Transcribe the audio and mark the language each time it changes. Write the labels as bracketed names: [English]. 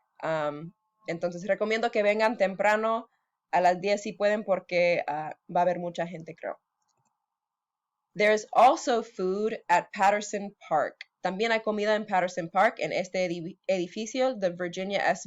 [Spanish] Entonces recomiendo que vengan temprano a las 10 si pueden porque va a haber mucha gente, creo. [English] There's also food at Patterson Park. [Spanish] También hay comida en Patterson Park, en este edificio, the Virginia S.